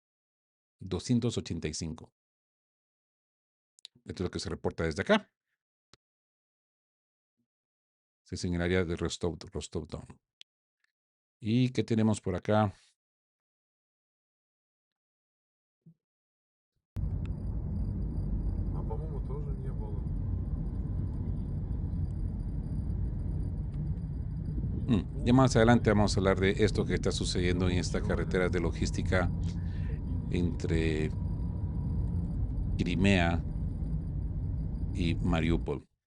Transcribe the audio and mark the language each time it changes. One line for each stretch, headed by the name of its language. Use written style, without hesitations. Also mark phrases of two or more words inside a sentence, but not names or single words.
Spanish: 285. Esto es lo que se reporta desde acá. Es en el área de Rostov-Don. ¿Y qué tenemos por acá?
Russian: А по-моему, тоже не было.
Spanish: Ya más adelante vamos a hablar de esto que está sucediendo en esta carretera de logística entre Crimea y Mariupol.